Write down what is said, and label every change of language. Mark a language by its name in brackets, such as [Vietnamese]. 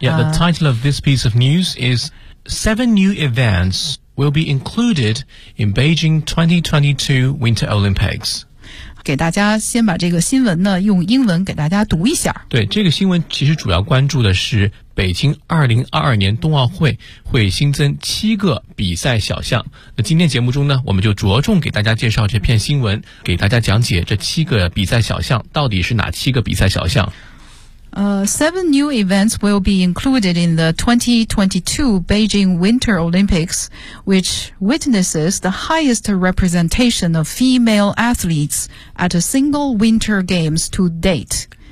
[English] Yeah, the title of this piece of news is 7 new events will be included in Beijing 2022 Winter Olympics. [Chinese] 给大家先把这个新闻呢用英文给大家读一下。对，这个新闻其实主要关注的是北京2022年冬奥会会新增七个比赛小项。那今天节目中呢，我们就着重给大家介绍这篇新闻，给大家讲解这七个比赛小项到底是哪七个比赛小项。 [English] Seven new events will be included in the 2022 Beijing Winter Olympics, which witnesses the highest representation of female athletes at a single Winter Games to date.